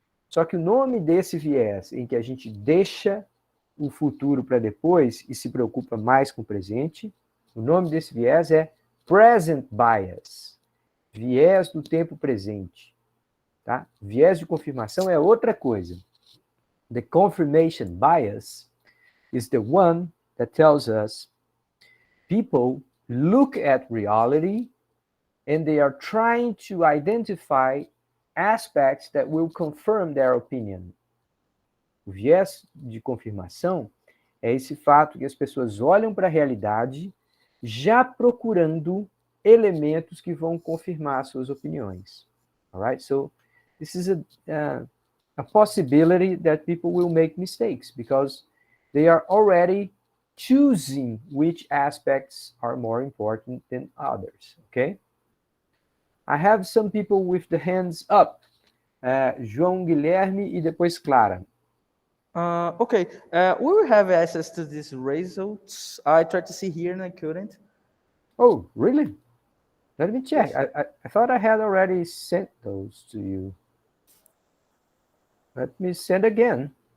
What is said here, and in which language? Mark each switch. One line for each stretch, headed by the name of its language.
Portuguese: Só que o nome desse viés, em que a gente deixa o futuro para depois e se preocupa mais com o presente, o nome desse viés é present bias, viés do tempo presente. Tá? Viés de confirmação é outra coisa.
English: The confirmation bias is the one that tells us people look at reality and they are trying to identify aspects that will confirm their opinion.
Portuguese: O viés de confirmação é esse fato que as pessoas olham para a realidade já procurando elementos que vão confirmar suas opiniões.
English: All right? So this is a possibility that people will make mistakes because they are already choosing which aspects are more important than others, okay? I have some people with the hands up.
Portuguese: João Guilherme e depois Clara.
English: Okay, we will have access to these results. I tried to see here and I couldn't. Oh, really? Let me check. Yes. I thought I had already sent those to you. Let me send again.